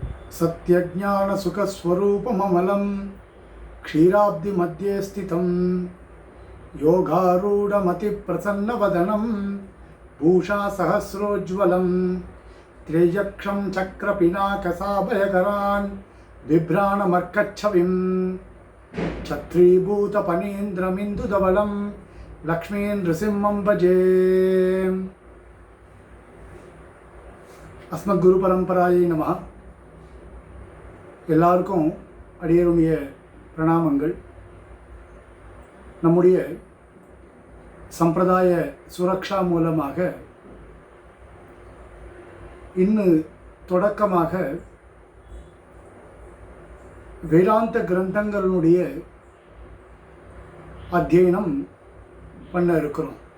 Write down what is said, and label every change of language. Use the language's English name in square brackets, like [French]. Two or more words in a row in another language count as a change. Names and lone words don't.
[Sanskrit] सत्यज्ञानसुखस्वरूपममलं क्षीराब्धिमध्ये स्थितं योगारूढमतिप्रसन्नवदनं भूषासहस्रोज्ज्वलं त्र्ययक्षं चक्रपिनाकसाभयकरान् बिभ्राणमर्कच्छविं छत्रीभूतपनीन्द्रमिन्दुधवलं लक्ष्मीनृसिंहं भजे। अस्मद्गुरुपरम्परायै नमः। [Tamil] எல்லாருக்கும் அடியருடைய பிரணாமங்கள். நம்முடைய சம்பிரதாய சுரக்ஷா மூலமாக இன்னும் தொடக்கமாக வேதாந்த கிரந்தங்களுடைய அத்தியனம் பண்ண இருக்கிறோம்.